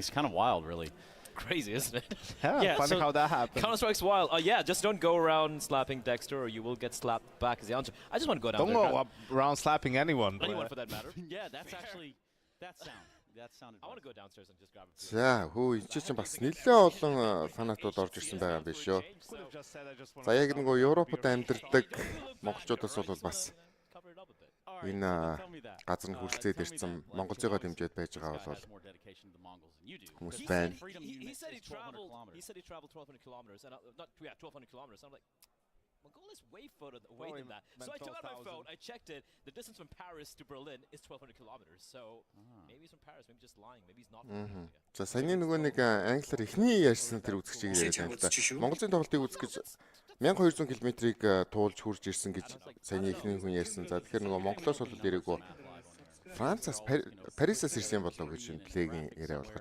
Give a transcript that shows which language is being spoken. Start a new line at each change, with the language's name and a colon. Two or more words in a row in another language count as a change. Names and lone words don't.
English: It's kind of wild, really. Crazy, isn't it? Yeah, funny so how that happened. Counter-Strike's wild. Yeah, just don't go around slapping Dexter or you will get slapped back is the answer. I just want to go down Don't there. go around slapping anyone. Anyone for that matter. Yeah, that's actually, that sounded I want to go downstairs and just grab a
Mongolian: За хөө энэ чинь бас нэлээд олон фанатууд орж ирсэн байгаа юм биш үү. За яг нөгөө Европод амьдардаг монголчуудаас бол бас энэ газар нь хүрэлцээд ирсэн монголцойгоо дэмжиж байж байгаа бол хүмүүс байна.
English: He said he traveled 1,200 kilometers and not 1,200 kilometers. I'm like, Mongolia is way further away than that. So I took out my phone, I checked it. The distance from Paris to Berlin is 1,200 kilometers. So maybe he's from Paris, maybe just lying, maybe he's not from Mongolia.
Mongolian: За саяны нөгөө нэг англиар эхний ярьсан тэр үзэгчийг яриад байна л да. Монголын тоглолтыг үзэх гэж 1200 км-ийг туулж хурж ирсэн гэж саяны эхний хүн ярьсан. За тэгэхээр нөгөө Монголоос бол ирээгүй Францаас Парисаас ирсэн болов гэж энэ плейгийн яриа болгож.